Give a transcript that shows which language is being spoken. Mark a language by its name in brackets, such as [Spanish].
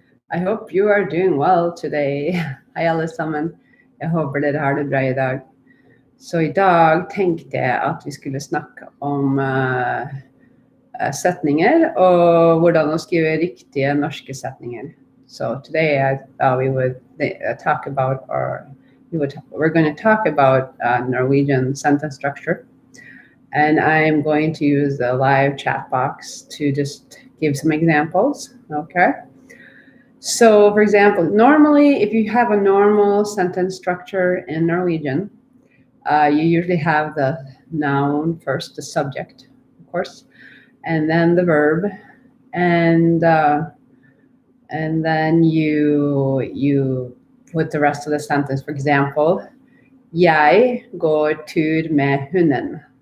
[English] I hope you are doing well today. [Norwegian] Hei alle sammen. Jeg håper dere har det bra I dag. Så I dag tenkte jeg at vi skulle snakke om setninger og hvordan å skrive riktige norske setninger. [English] So today we would talk about, we're going to talk about Norwegian sentence structure. And I'm going to use the live chat box to just give some examples, okay? So, for example, normally, if you have a normal sentence structure in Norwegian, you usually have the noun first, the subject, of course, and then the verb, and then you put the rest of the sentence. For example, [Norwegian] jeg går tur med hunden.